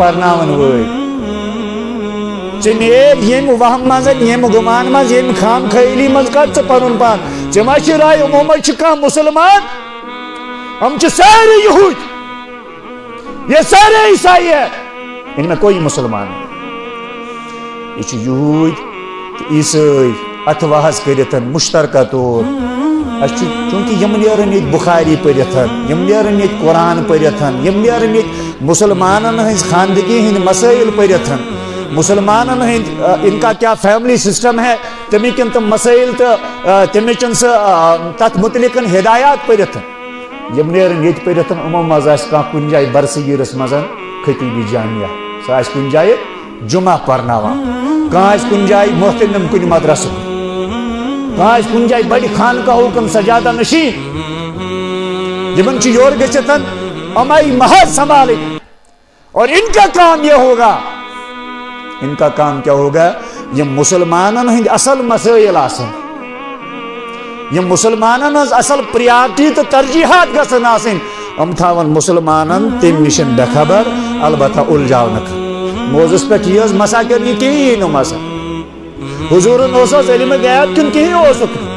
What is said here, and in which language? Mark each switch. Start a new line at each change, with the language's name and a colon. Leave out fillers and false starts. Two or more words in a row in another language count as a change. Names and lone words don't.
Kashmiri: پرناون وٲلۍ ژےٚ نیرِ ییٚمہِ وہم منٛز ییٚمہِ گُمان منٛز ییٚمہِ خام خیٲلی منٛز کر ژٕ پنُن پان ژےٚ ما چھِ راے یِمو منٛز چھِ کانٛہہ مُسلمان یِم چھِ سٲری یہوٗدۍ
Urdu: یہ سارے عیسائی ہے ان میں کوئی مسلمان نہیں
Kashmiri: یہ چھِ یہوٗدۍ تہٕ عیسٲے اتھ وحظ کٔرِتھ مشترکہ طور اَسہِ چھُ چوٗنٛکہِ یِم نیرن ییٚتہِ بُخاری پٔرِتھ یِم نیرن ییٚتہِ قرآن پٔرِتھ یِم نیرن ییٚتہِ مُسلمانن ہٕنٛز خاندگی ہٕنٛدۍ مسٲیل پٔرِتھ مسلمانن ہٕنٛدۍ
Urdu: ان کا کیا فیملی سسٹم ہے
Kashmiri: تمِکۍ تِم مسٲیل تہٕ تمِچ سُہ تتھ متعلق ہدایات پٔرِتھ یِم نیرن ییٚتہِ پٔرِتھ یِمو منٛز آسہِ کانٛہہ کُنہِ جایہِ برصغیٖرس منٛز خطیٖبی جامعہ سُہ آسہِ کُنہِ جایہِ جمعہ پرناوان کانٛہہ آسہِ کُنہِ جایہِ محتمِم کُنہِ مدرسُک کانٛہہ آسہِ کُنہِ جایہِ بڑِ خانقاہُک سجادہ نشین یِمن چھُ یورٕ گٔژھِتھ یِمے محض سنبھالٕنۍ
Urdu: اور ان کا کام یہ ہوگا ان کا کام کیا ہوگا
Kashmiri: یم مسلمانن ہٕنٛدۍ اصل مسٲیل آسن یم مسلمانن ہٕنٛز اصل پریارٹی تہٕ ترجیحات گژھن آسٕنۍ یِم تھاون مسلمانن تمہِ نِش بے خبر البتہ اُلجاونہٕ موضوٗعس پٮ۪ٹھ یہِ حظ مسا کٔر نہٕ کِہیٖنۍ نہٕ مسا حضوٗرن اوس حظ علمِ غیب کِنہٕ کِہیٖنۍ اوسُکھ